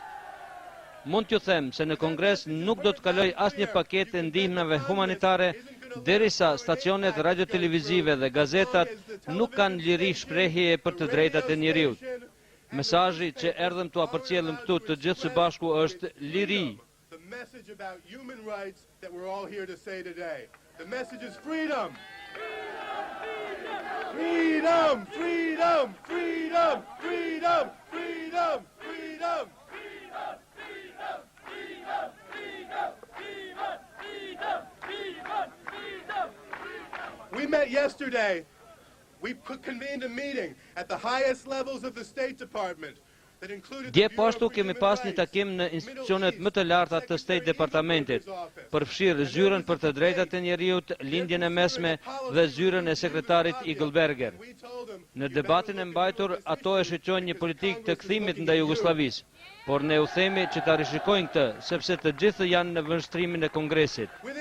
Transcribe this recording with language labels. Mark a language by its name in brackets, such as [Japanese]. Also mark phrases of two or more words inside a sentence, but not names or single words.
[Albanian] Mund t'ju them se në Kongres nuk do të kaloj asnjë paketë ndihmave humanitare derisa stacionet radio-televizive dhe gazetat nuk kanë liri shprehje për të drejtat e njeriut. Mesazhi që erdhëm t'u përcjellim këtu të gjithë së bashku është liri. [English] The message about human rights that we're all here to say today. The message is freedom. Freedom, freedom, freedom, freedom, freedom, freedom. We met yesterday. We convened a meeting at the highest levels of the State Department. [Albanian] Dje pashtu kemi pas një takim në institucionet më të larta të State Departamentit, përfshirë zyrën për të drejtat e njeriut, lindjen e mesme dhe zyrën e sekretarit Eagleberger. Në debatin e mbajtur, ato e shqyqojnë një politik të kthimit nda Jugosllavisë, por ne u themi që ta rishikojnë këtë, sepse të gjithë janë në vështrimin e Kongresit.